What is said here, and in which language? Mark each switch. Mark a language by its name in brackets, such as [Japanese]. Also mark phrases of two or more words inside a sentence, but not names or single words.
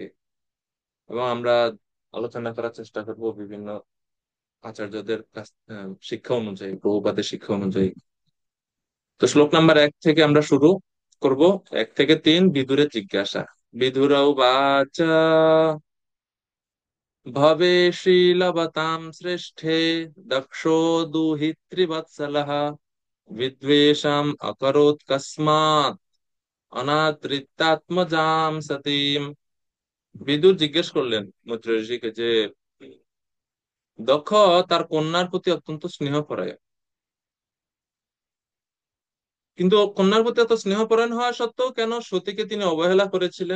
[Bangla] এবং আমরা আলোচনা করার চেষ্টা করব বিভিন্ন আচার্যদের কাছ শিক্ষা অনুযায়ী, প্রভুপাদের শিক্ষা অনুযায়ী। তো শ্লোক নাম্বার 1 থেকে আমরা শুরু করব। 1 থেকে 3 বিদুরের জিজ্ঞাসা। [Sanskrit] বিদুরৌবাচ ভবেশীলবতাं শ্রেষ্ঠে দক্ষো দুহিতৃবৎসলः विद्वेषम् अकरोत् कस्मात् অনাদৃত্যাত্মজাম সতীম। [Bangla] বিদুর জিজ্ঞেস করলেন মৈত্র ঋষিকে যে দক্ষ তার কন্যার প্রতি অত্যন্ত স্নেহ করে, কিন্তু কন্যার প্রতি এত স্নেহপরায়ণ হওয়া সত্ত্বেও কেন সতীকে তিনি অবহেলা করেছিলেন?